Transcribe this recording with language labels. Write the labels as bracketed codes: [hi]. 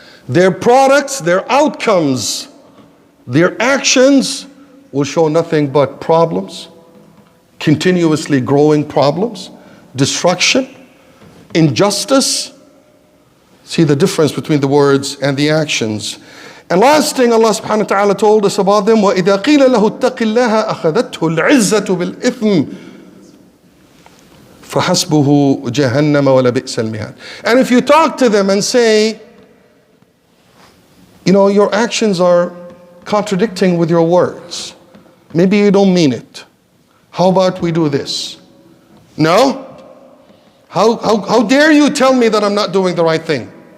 [en] Their products, their outcomes, their actions will show nothing but problems, continuously growing problems, destruction, injustice. See the difference between the words and the actions. And last thing Allah subhanahu wa ta'ala told us about them, [ar] وَإِذَا قِيلَ لَهُ اتَّقِ اللَّهَ أَخَذَتْهُ الْعِزَّةُ بِالْإِثْمِ فَحَسْبُهُ جَهَنَّمَ وَلَبِئْسَ الْمِهَادُ. [en] And if you talk to them and say, you know, your actions are contradicting with your words. Maybe you don't mean it. How about we do this? No? How dare you tell me that I'm not doing the right thing?